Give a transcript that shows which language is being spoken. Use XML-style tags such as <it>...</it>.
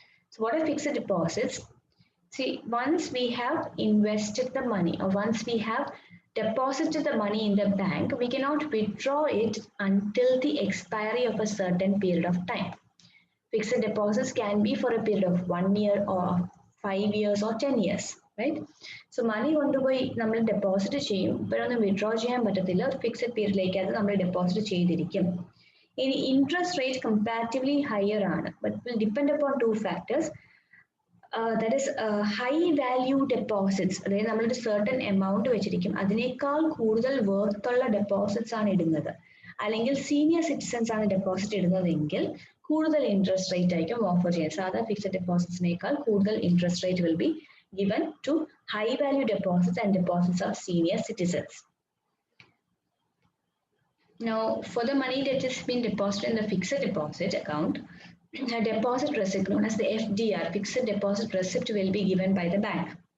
<en>So what are fixed deposits? See, once we have invested the money or once we have deposited the money in the bank, we cannot withdraw it until the expiry of a certain period of time. Fixed deposits can be for a period of 1 year or 5 years or 10 years, right? So money</en> <ml>കൊണ്ടുപോയി നമ്മൾ deposit ചെയ്യും, ഇപ്പോഴൊന്നും withdraw ചെയ്യാൻ പറ്റത്തില്ല, fixed പീരീഡിലേക്ക് അത് നമ്മൾ deposit ചെയ്തിരിക്കും.</ml> <en>ഇനി interest rate comparatively higher ആണ്, but will depend upon two factors. That is high value deposits.</en> <ml>അതായത് നമ്മളൊരു</ml> <en>certain amount</en> <ml>വെച്ചിരിക്കും, അതിനേക്കാൾ കൂടുതൽ worth ഉള്ള ഡെപ്പോസിറ്റ്സ് ആണ് ഇടുന്നത്, അല്ലെങ്കിൽ സീനിയർ സിറ്റിസൺസ് ആണ് ഡെപ്പോസിറ്റ് ഇടുന്നതെങ്കിൽ കൂടുതൽ ഇൻട്രസ്റ്റ് റേറ്റ് ആയിരിക്കും ഓഫർ ചെയ്യുന്നത്. സാധാ ഫിക്സഡ് ഡെപ്പോസിറ്റ്സിനേക്കാൾ കൂടുതൽ interest rate</ml> <en>Will be given to high value deposits and deposits of senior citizens. Now, for the money that has been deposited in the fixed deposit account, a deposit receipt known as the FDR, fixed deposit receipt, will be given by the bank.</en>